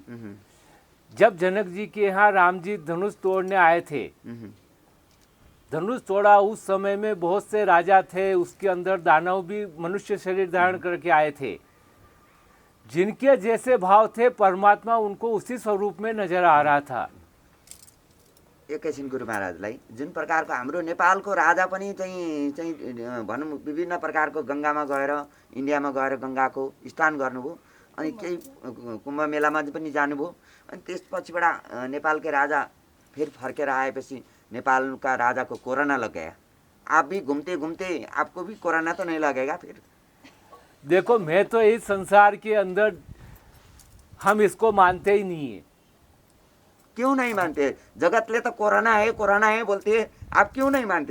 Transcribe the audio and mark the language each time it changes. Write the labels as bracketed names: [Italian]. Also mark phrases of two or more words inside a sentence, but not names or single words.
[Hindi] जब जनक जी के यहाँ राम जी धनुष तोड़ने आए थे, धनुष तोड़ा, उस समय में बहुत से राजा थे, उसके अंदर दानव भी मनुष्य शरीर धारण करके आए थे। जिनके जैसे भाव थे, परमात्मा उनको उसी स्वरूप में नजर आ रहा था। [Nepali] एकैछिन गुरु महाराजलाई जुन प्रकारको हाम्रो नेपालको राजा पनि चाहिँ भनौँ विभिन्न प्रकारको गङ्गामा गएर, इन्डियामा गएर गङ्गाको स्नान गर्नुभयो, अनि केही कुम्भ मेलामा पनि जानुभयो। अनि त्यसपछिबाट नेपालकै राजा फिर फर्केर आएपछि नेपालका राजा [Hindi] को कोरोना लग गया। आप भी घूमते घूमते आपको भी कोरोना तो नहीं लगेगा फिर? देखो मैं तो इस संसार के अंदर हम इसको मानते ही नहीं है। क्यों नहीं मानते? जगतले तो कोरोना है बोलते है, आप क्यों नहीं मानते?